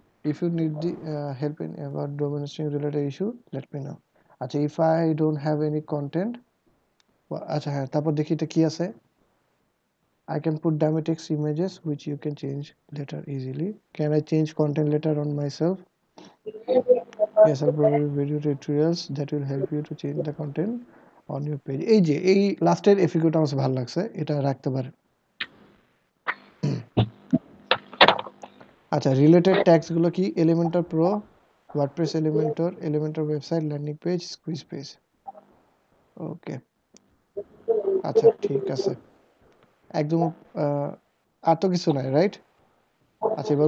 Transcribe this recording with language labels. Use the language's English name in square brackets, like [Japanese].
[English] If you need the help in about domain hosting related issue, let me know. [Bangla] আচ্ছা, [English] if I don't have any content, [Bangla] আচ্ছা হ্যাঁ, তারপর দেখি এটা কি আছে। [English] I can put Dymatics images which you can change later easily. Can I change content later on myself? Yes, I'll provide video tutorials that will help you to change the content on your page. [Bangla] এই যে এই লাস্টের এফিকিউটা আমার ভালো লাগছে, এটা রাখতে পারেন। আচ্ছা, রিলেটেড ট্যাগস গুলো কি? Elementor pro, WordPress Elementor, Elementor website, landing page, squeeze page. ওকে, আচ্ছা ঠিক আছে। একদম আর তো কিছু নাই, রাইট? আচ্ছা এবার